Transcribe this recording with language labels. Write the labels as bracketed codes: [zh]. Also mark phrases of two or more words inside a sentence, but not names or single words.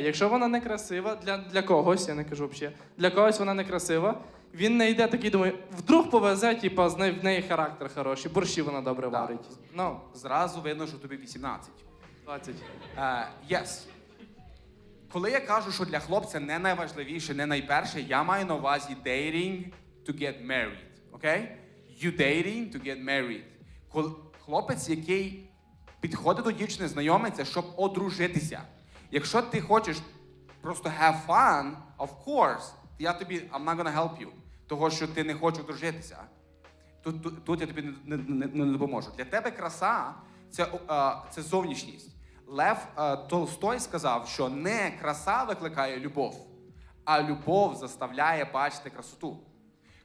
[uk] Якщо вона не красива, для когось, я не кажу взагалі, для когось вона не красива, він не йде такий, думає, вдруг повезе, в неї характер хороший, борщі вона добре варить. Зразу видно, що тобі 18. 20. Yes. Коли я кажу, що для хлопця не найважливіше, не найперше, я маю на увазі [en] dating to get married. Okay? You dating to get married. [uk] Хлопець, який підходить до дівчини, знайомиться, щоб одружитися. Якщо ти хочеш просто [en] have fun, of course, [uk] я тобі, [en] I'm not gonna help you. [uk] Того, що ти не хочеш одружитися. Тут я тобі не допоможу. Для тебе краса – це зовнішність. Лев Толстой сказав, що не краса викликає любов, а любов заставляє бачити красоту.